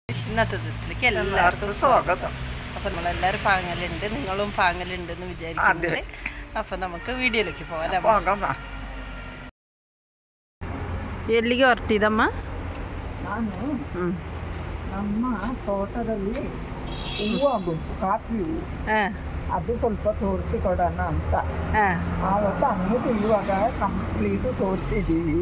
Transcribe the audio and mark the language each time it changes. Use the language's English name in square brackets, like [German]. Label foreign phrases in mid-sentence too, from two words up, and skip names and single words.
[Malayalam] ഇന്നത്തെ ദിവസത്തിലേക്ക് എല്ലാവർക്കും സ്വാഗതം. അപ്പം നമ്മളെല്ലാവരും പാങ്ങലുണ്ട്, നിങ്ങളും പാങ്ങലുണ്ടെന്ന് വിചാരിക്കുന്നുണ്ട്. അപ്പം നമുക്ക് വീഡിയോയിലേക്ക് പോകാം. [Kannada] ಎಲ್ಲಿಗೆ ಹೊರಟಿದಮ್ಮ? ನಾನು ನಮ್ಮ ತೋಟದಲ್ಲಿ ಹೂವು ಆಗುಂಟು, ಕಾಫಿ ಹೂವು. ಅದು ಸ್ವಲ್ಪ ತೋರಿಸಿ ಕೊಡೋಣ ಅಂತ. ಆವತ್ತು ಹಣ್ಣು ಕುಯ್ಯುವಾಗ ಕಂಪ್ಲೀಟು ತೋರಿಸಿದ್ದೀವಿ.